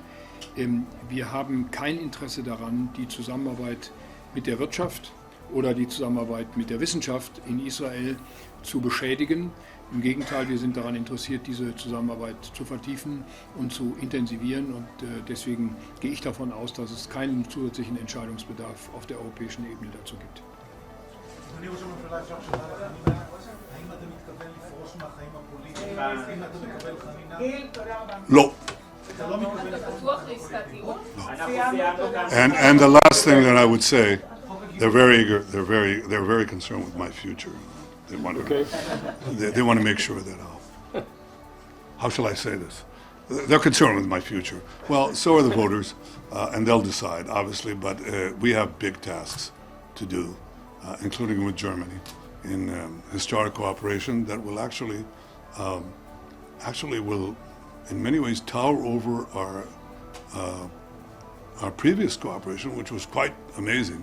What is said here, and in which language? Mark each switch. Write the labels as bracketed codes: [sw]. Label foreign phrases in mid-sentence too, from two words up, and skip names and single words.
[de] Wir haben kein Interesse daran, die Zusammenarbeit mit der Wirtschaft oder die Zusammenarbeit mit der Wissenschaft in Israel zu beschädigen. Im Gegenteil, wir sind daran interessiert, diese Zusammenarbeit zu vertiefen und zu intensivieren. Und deswegen gehe ich davon aus, dass es keinen zusätzlichen Entscheidungsbedarf auf der europäischen Ebene dazu gibt. [he] אדוני ראש הממשלה, אפשר שאלה לחנינה? האם אתה מתכוון לפרוש מהחיים הפוליטיים? האם אתה מקבל חנינה? לא. אתה לא מתכוון לפרוש? [en] And the last thing that I would say, they're very eager, they're very concerned with my future. They want to make sure that how shall I say this? They're concerned with my future. Well, so are the voters, and they'll decide, obviously, but we have big tasks to do, including with Germany, in historic cooperation that will actually will, in many ways, tower over our previous cooperation, which was quite amazing.